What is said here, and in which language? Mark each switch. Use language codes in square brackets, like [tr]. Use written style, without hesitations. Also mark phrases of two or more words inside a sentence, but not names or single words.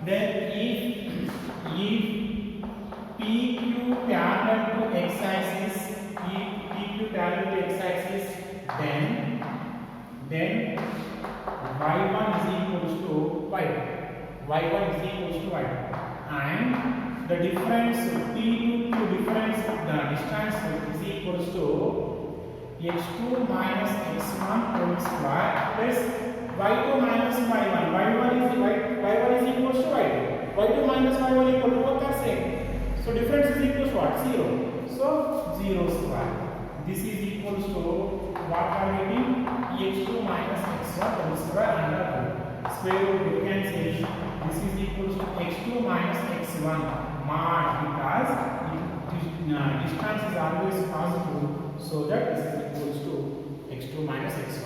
[en] Then if PQ parallel to x axis, then y1 is equals to y2, and the difference P to difference the distance is equals to x2 minus x1 whole square plus y2 minus y1. Y1 is minus y will equal to both are same. So difference is equal to what? 0. So 0 square. This is equal to what are we getting? x2 minus x1 whole square under root. Square root you can say this is equal to x2 minus x1 mod, because distance is always positive, so that this is equals to x2 minus x1.